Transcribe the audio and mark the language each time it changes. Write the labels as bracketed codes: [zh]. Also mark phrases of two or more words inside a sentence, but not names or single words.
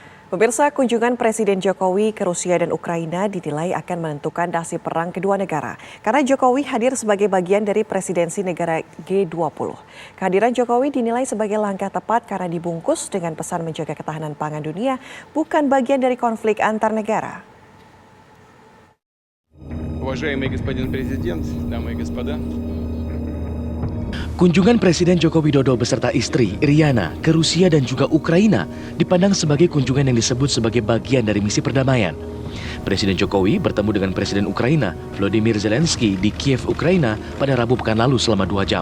[id] Pemirsa, kunjungan Presiden Jokowi ke Rusia dan Ukraina dinilai akan menentukan nasib perang kedua negara. Karena Jokowi hadir sebagai bagian dari presidensi negara G20. Kehadiran Jokowi dinilai sebagai langkah tepat karena dibungkus dengan pesan menjaga ketahanan pangan dunia, bukan bagian dari konflik antar negara. [ru] Уважаемый господин президент, дамы и господа. [id] Kunjungan Presiden Joko Widodo beserta istri, Iriana, ke Rusia dan juga Ukraina dipandang sebagai kunjungan yang disebut sebagai bagian dari misi perdamaian. Presiden Jokowi bertemu dengan Presiden Ukraina, Volodymyr Zelensky, di Kiev, Ukraina pada Rabu pekan lalu selama 2 jam.